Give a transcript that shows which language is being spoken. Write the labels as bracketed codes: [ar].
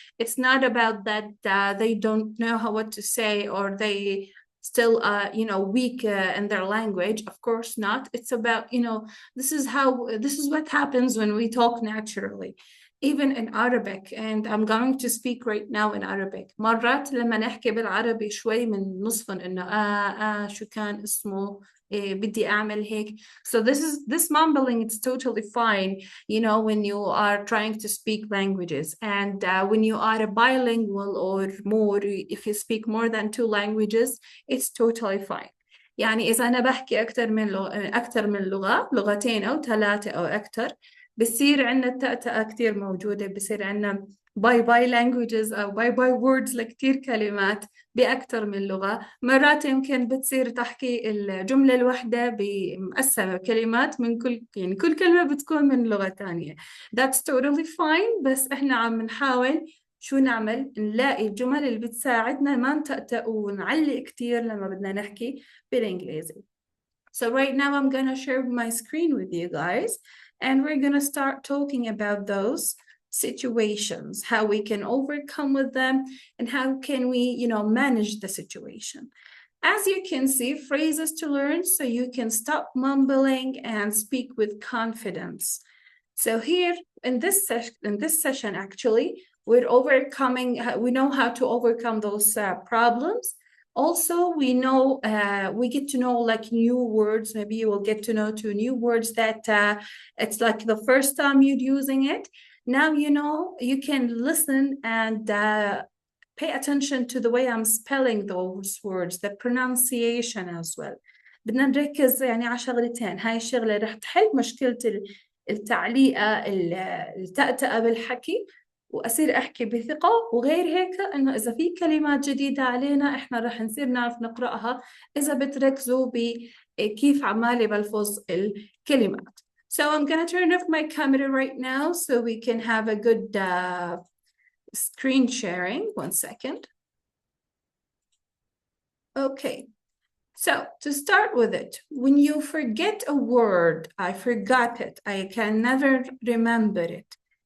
[en] It's not about that they don't know what to say or they still weak in their language. Of course not. It's about this is what happens when we talk naturally. Even in Arabic, and I'm going to speak right now in Arabic. [ar] مرات لما نحكي بالعربي شوي من نصفن إنه شو كان اسمه بدي أعمل هيك. [en] So this mumbling, it's totally fine, when you are trying to speak languages. And when you are a bilingual or more, if you speak more than 2 languages, it's totally fine. [ar] يعني إذا أنا بحكي أكثر من لغة، لغتين أو 3 أو أكثر، بصير عندنا التأتأة كتير موجودة، بصير عندنا باي languages أو باي words لكتير كلمات بأكثر من لغة. مرات يمكن بتصير تحكي الجملة الواحدة بمقسمة كلمات من كل كلمة بتكون من لغة تانية. [en] That's totally fine. [ar] بس إحنا عم نحاول شو نعمل؟ نلاقي الجمل اللي بتساعدنا ما نتأتأ ونعلق كتير لما بدنا نحكي بالإنجليزي. [en] So right now I'm gonna share my screen with you guys. And we're going to start talking about those situations, how we can overcome with them, and how can we, manage the situation. As you can see, phrases to learn so you can stop mumbling and speak with confidence. So here in this session, actually, we know how to overcome those problems. Also, we know, we get to know like new words. Maybe you will get to know 2 new words that it's like the first time you're using it. Now, you can listen and pay attention to the way I'm spelling those words, the pronunciation as well. [ar] بدنا نركز يعني على شغلتين. هاي الشغلة رح تحل مشكلة التعليقة التأتأة بالحكي وأصير أحكي بثقة. وغير هيك إنه إذا في كلمات جديدة علينا إحنا رح نصير نعرف نقرأها إذا بتركزوا بكيف عمالي بلفظ الكلمات. [en] So I'm gonna turn off my camera right now so we can have a good screen sharing. 1 second. Okay. So to start with it, when you forget a word, I forgot it, I can never remember it.